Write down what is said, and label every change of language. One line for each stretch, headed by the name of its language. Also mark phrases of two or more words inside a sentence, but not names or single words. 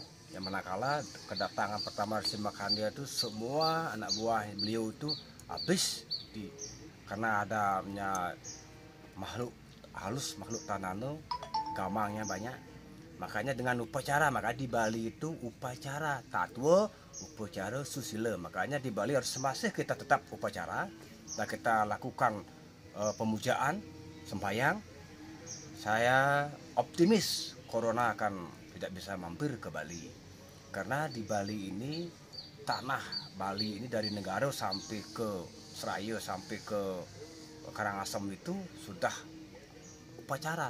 Indonesian: Yang manakala kedatangan pertama Resi Markanio itu semua anak buah beliau itu habis karena adanya makhluk halus, makhluk tanano, gamangnya banyak. Makanya dengan upacara, maka di Bali itu upacara tatwa, upacara susila. Makanya di Bali harus masih kita tetap upacara dan kita lakukan pemujaan, sembahyang. Saya optimis corona akan tidak bisa mampir ke Bali. Karena di Bali ini, tanah Bali ini dari Negara sampai ke Seraya sampai ke Karangasem itu sudah upacara.